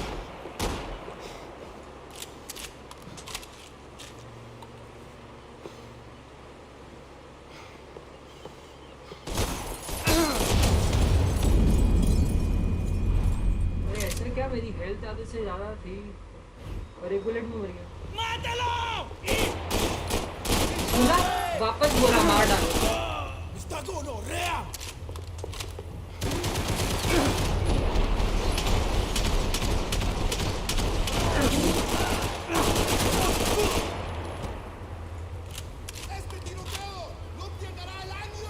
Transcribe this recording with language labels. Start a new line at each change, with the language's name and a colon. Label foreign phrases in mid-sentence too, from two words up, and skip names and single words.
Hindi: अरे ऐसे क्या, मेरी हेल्थ आधे से ज़्यादा थी और एक बुलेट में मर गया।
Spanish: ¡Mátalo!
Hindi: सुना, वापस बोला मार डालो।
Spanish: ¡Está gonorrea! ¡Este tiroteo no llegará al año!